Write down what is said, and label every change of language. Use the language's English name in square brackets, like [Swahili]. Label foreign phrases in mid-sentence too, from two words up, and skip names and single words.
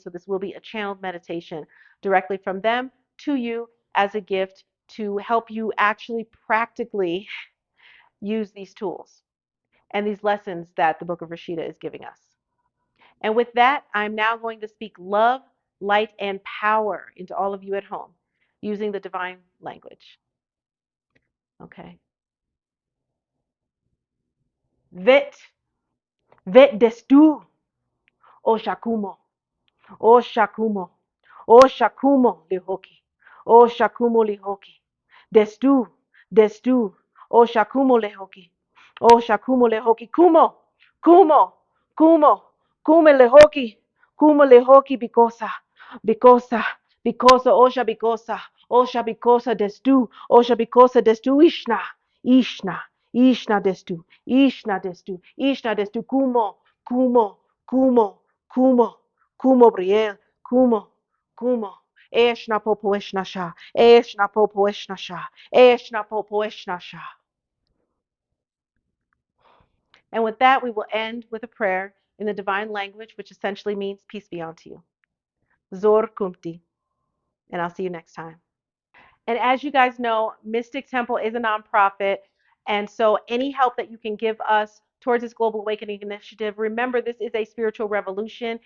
[English] So this will be a channeled meditation directly from them to you as a gift to help you actually practically use these tools and these lessons that the Book of Rasheeda is giving us. And with that, I'm now going to speak love, light, and power into all of you at home using the divine language. Okay. Vet, vet destu, o shakumo. O Shakumo, O Shakumo Lihoki, O Shakumo Lihoki, Destu, Destu, O Shakumo Lihoki, O Shakumo Lihoki, Kumo, Kumo, Kumo, Kume Lihoki, Kumo Lihoki Bikosa, Bikosa, Bikosa, Osha Bikosa, Osha Bikosa Destu, Osha Bikosa Destu Ishna, Ishna, Ishna Destu, Ishna Destu, Ishna Destu, Kumo, Kumo, Kumo, Kumo. Kumo Briel, Kumo, Kumo, Eshna Popoeshnasha, Eshna Popoeshnasha, Eshna Popoeshnasha. And with that, we will end with a prayer in the divine language, which essentially means peace be unto you. Zor Kumti. And I'll see you next time. And as you guys know, Mystic Temple is a nonprofit. And so any help that you can give us towards this Global Awakening Initiative, remember this is a spiritual revolution.